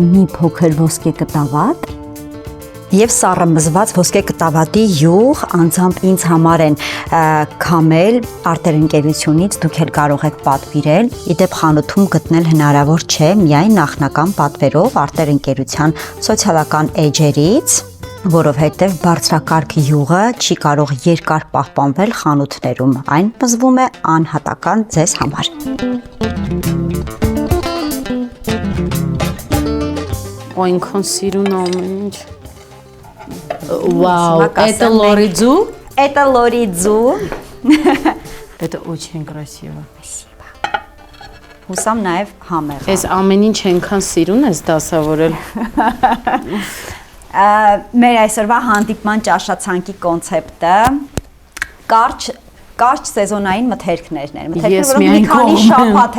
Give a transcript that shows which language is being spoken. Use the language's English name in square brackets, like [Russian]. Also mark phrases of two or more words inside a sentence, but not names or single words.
[Armenian] եմ մի փոքր ոսկե կտավատ եւ սառը մզված ոսկե կտավատի յուղ, անձամբ ինձ համար են քամել արտերընկերությունից, դուք էլ կարող եք պատվիրել, իդեպ խանութում գտնել հնարավոր չէ միայն նախնական պատվերով արտերընկերության սոցիալական էջերից, որովհետեւ բարձրակարգ յուղը չի կարող երկար պահպանվել խանութներում, այն մզվում է անհատական ձեզ համար։ Այնքան սիրուն ամեն ինչ։ [Russian] Вау, это лоридзу? Это лоридзу. Это очень красиво. Спасибо. [Armenian] Հուսամ նաև համեղ։ Այս ամեն ինչ այնքան սիրուն ես դասավորել։ Մեր այսօրվա հանդիպման ճաշացանկի կոնցեպտը կարճ սեզոնային մթերքներն են, որոնք մի քանի շաբաթ